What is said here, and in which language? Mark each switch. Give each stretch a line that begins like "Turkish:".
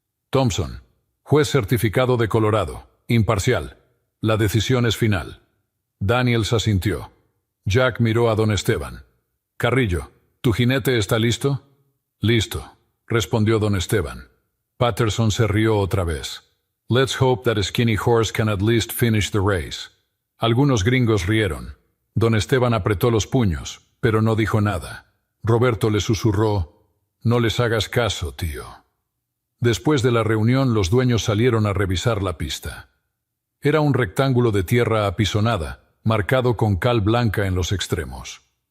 Spanish: Thompson, juez certificado de Colorado, imparcial. La decisión es final. Daniels asintió. Jack miró a don Esteban. Carrillo, ¿tu jinete está listo? Listo, respondió don Esteban. Patterson se rió otra vez.
English: Let's hope that a skinny horse can at least finish the race.
Spanish: Algunos gringos rieron. Don Esteban apretó los puños, pero no dijo nada. Roberto le susurró, no les hagas caso, tío. Después de la reunión, los dueños salieron a revisar la pista. Era un rectángulo de tierra apisonada, marcado con cal blanca en los extremos.